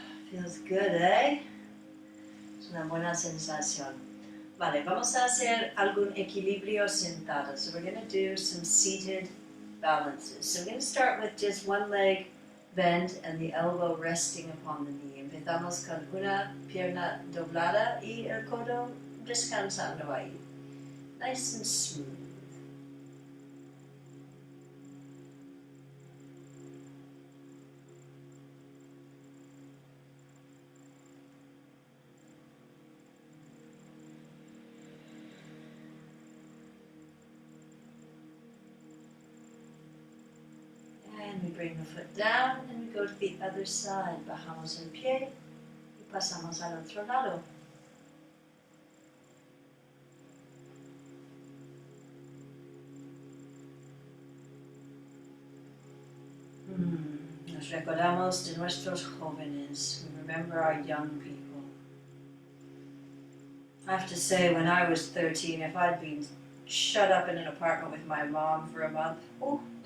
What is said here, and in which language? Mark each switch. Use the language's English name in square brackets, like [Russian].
[English] Feels good, eh? [Spanish] Es una buena sensación. Vale, vamos a hacer algún equilibrio sentado. [English] So we're going to do some seated balances. So we're going to start with just one leg bent and the elbow resting upon the knee. [Spanish] Empezamos con una pierna doblada y el codo descansando ahí. [English] Nice and smooth. And we bring the foot down and we go to the other side. [Spanish] Bajamos el pie y pasamos al otro lado. Nos recordamos de nuestros jóvenes. [English] We remember our young people. I have to say, when I was 13, if I'd been shut up in an apartment with my mom for a month, oh.